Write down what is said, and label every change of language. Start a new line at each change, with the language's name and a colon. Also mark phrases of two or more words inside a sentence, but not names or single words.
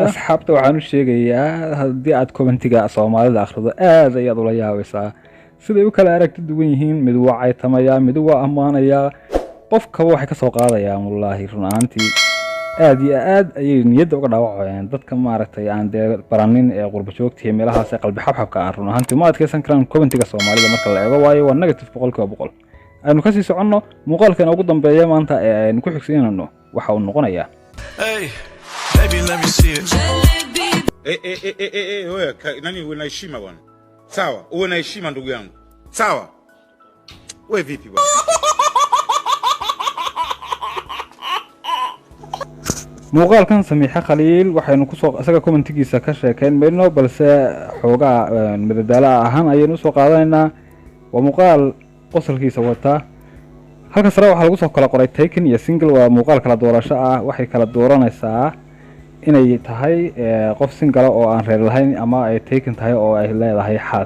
Somali: Asxaabta waxaan u sheegayaa haddii aad commentiga Soomaalida akhrido aad ayaad ula yaabaysaa siday u kala aragti duwan yihiin mid waa caytamaya mid waa amaanaya qofka waxay ka soo qaadayaan wallahi runaantii aad iyo aad ayay niyadda uga dhaawacayaan dadka maaragtay aan baranin ee qurba joogtiga meelahaas ee qalbi xabxabka aan runaantii ma adkaysan karaan commentiga Soomaalida marka la eego waayo waa negative 100%. Aanu ka sii soconno muuqaalkan ugu dambeeya maanta ee aynu ku xigsiinano waxa uu noqonayaa
English: baby let me see it
Swahili: wewe nani uwe na heshima bwana sawa uwe na heshima ndugu yangu sawa wewe vipi bwana
Somali: muuqaalkan Samiixa Khaliil waxaynu ku soo asaga commentigiisa ka sheekayn meelno balse xoogaa madadaala ahaan ayaynu soo qaadanaynaa waa muuqaal qosolkiisa wata halka sare waxa lagu soo kala qoray taken iyo single waa muuqaal kala doorasho ah waxay kala dooranaysaa inay tahay qof single oo aan reer lahayn ama ay taken tahay oo ay leedahay xaas.